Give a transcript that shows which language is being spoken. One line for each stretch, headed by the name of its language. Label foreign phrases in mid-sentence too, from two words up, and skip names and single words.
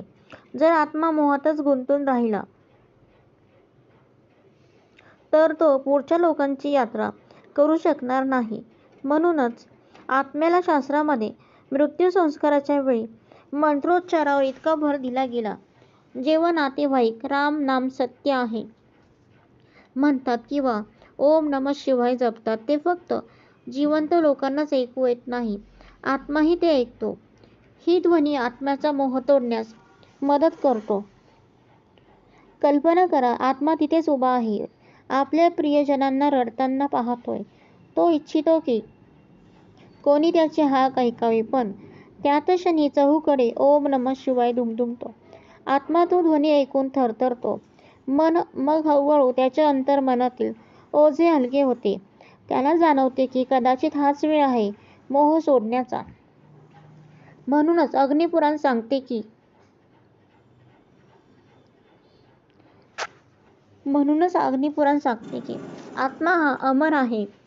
Marathi: जर आत्मा मोहातच गुंतून राहिला तर तो पुढच्या लोकांची यात्रा करू शकणार नाही. म्हणूनच आत्म्याला शास्त्रामध्ये मृत्यू संस्काराच्या वेळी मंत्रोच्चारावर इतका भर दिला गेला. जेव्हा नातेवाईक राम नाम सत्य आहे म्हणतात किंवा
Sanskrit: ओम नमः शिवाय
Marathi: जपतात, ते फक्त जिवंत लोकांनाच ऐकू येत नाही, आत्माही ते ऐकतो. ही ध्वनी आत्म्याचा मोह तोडण्यास मदत करतो. कल्पना करा, आत्मा तिथेच उभा आहे, आपल्या प्रियजनांना रडताना पाहतोय. तो इच्छितो की कोणी त्याचे हाक ऐकावे, पण त्याच क्षणी चहूकडे
Sanskrit: ओम नमः शिवाय
Marathi: दुमदुमतो. आत्मा तो ध्वनी ऐकून थरथरतो. मग हळूहळू त्याच्या अंतर्मनातील ओझे हलके होते. त्याला जाणवते की कदाचित हाच वेळ आहे मोह सोडण्याचा. म्हणूनच अग्निपुराण सांगते की आत्मा हा अमर आहे.